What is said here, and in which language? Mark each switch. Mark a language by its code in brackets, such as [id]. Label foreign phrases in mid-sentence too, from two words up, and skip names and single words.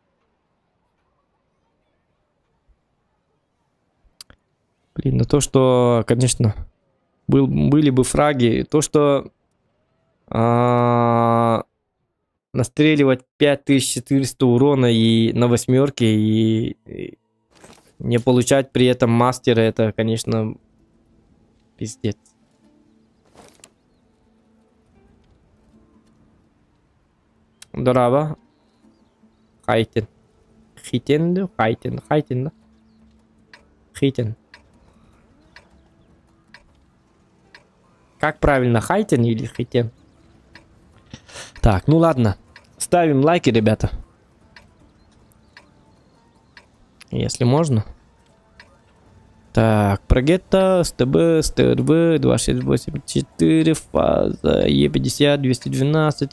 [ru] Блин, ну то, что, конечно, были бы фраги, то, что настреливать 5400 урона и на восьмерке и не получать при этом мастера, это, конечно, пиздец. Здорово. Хайтен. Хитен, да? Хайтен, да? Хитен. Как правильно, Хайтен или Хитен? Так, ну ладно. Ставим лайки, ребята. Если можно. Так, Прогетта, СТБ, СТРВ, 2684, фаза, Е50, 212.